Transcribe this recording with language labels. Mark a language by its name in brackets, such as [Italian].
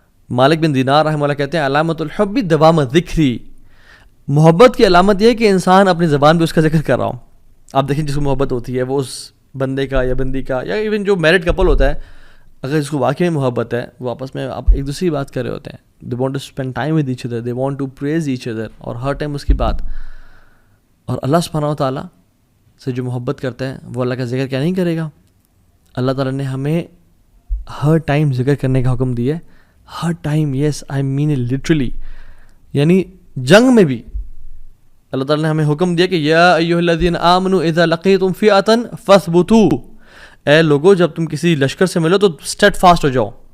[Urdu] مالک بن دینار رحمہ اللہ کہتے ہیں [Arabic] علامت الحب دوام ذکری, [Urdu] محبت کی علامت یہ ہے کہ انسان اپنی زبان پہ اس کا ذکر کر رہا ہوں. آپ دیکھیں جس کو محبت ہوتی ہے وہ اس بندے کا یا بندی کا, یا ایون جو میرڈ کپل ہوتا ہے, اگر اس کو واقعی میں محبت ہے, وہ آپس میں آپ ایک دوسری بات کر رہے ہوتے ہیں. [English] they want to spend time with each other, they want to praise each other, [Urdu] اور ہر ٹائم اس کی بات. اور اللہ سبحانہ و تعالیٰ سے جو محبت کرتا ہے وہ اللہ کا ذکر کیا نہیں کرے گا. اللہ تعالیٰ نے ہمیں ہر ٹائم ذکر کرنے کا حکم دیا ہے, ہر time. [English] yes I mean it literally, [Urdu] یعنی جنگ میں بھی اللہ تعالیٰ نے ہمیں حکم دیا کہ [Arabic] یا ایھا الذین آمنوا اذا لقیتم فئۃ فاثبتوا, [Urdu] اے لوگو جب تم کسی لشکر سے ملو تو اسٹیڈ فاسٹ ہو جاؤ.